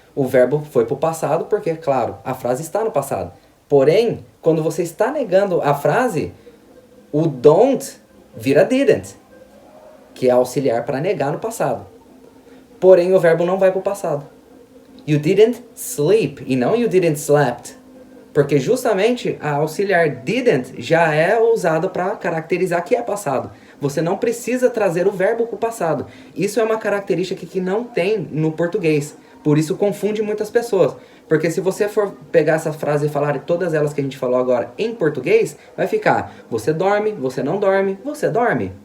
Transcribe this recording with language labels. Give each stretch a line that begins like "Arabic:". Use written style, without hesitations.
Portuguese: O verbo foi para o passado porque, claro, a frase está no passado. Porém, quando você está negando a frase, o don't vira didn't, que é auxiliar para negar no passado. Porém, o verbo não vai para o passado.
English: You didn't sleep e não you didn't slept.
Portuguese: Porque justamente a auxiliar didn't já é usada para caracterizar que é passado. Você não precisa trazer o verbo para o passado. Isso é uma característica que não tem no português. Por isso confunde muitas pessoas. Porque se você for pegar essa frase e falar todas elas que a gente falou agora em português, vai ficar você dorme, você não dorme, você dorme.